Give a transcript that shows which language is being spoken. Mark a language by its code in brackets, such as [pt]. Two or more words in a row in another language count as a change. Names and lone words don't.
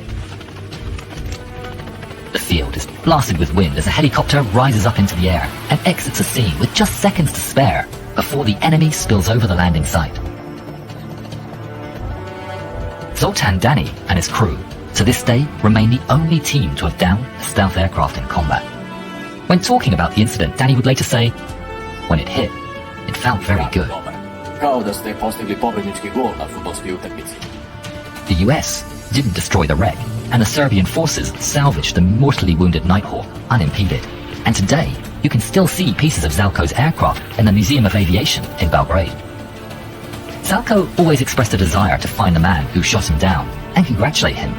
[en] The field is blasted with wind as the helicopter rises up into the air and exits the scene with just seconds to spare before the enemy spills over the landing site. Zoltan Dani and his crew, to this day, remain the only team to have downed a stealth aircraft in combat. When talking about the incident, Dani would later say, "When it hit, it felt very good." [sr] Kao da ste postigli pobjednički gol na fudbalskoj utakmici. [en] The US didn't destroy the wreck, and the Serbian forces salvaged the mortally wounded Nighthawk unimpeded. And today, you can still see pieces of Zelko's aircraft in the Museum of Aviation in Belgrade. Zelko always expressed a desire to find the man who shot him down and congratulate him.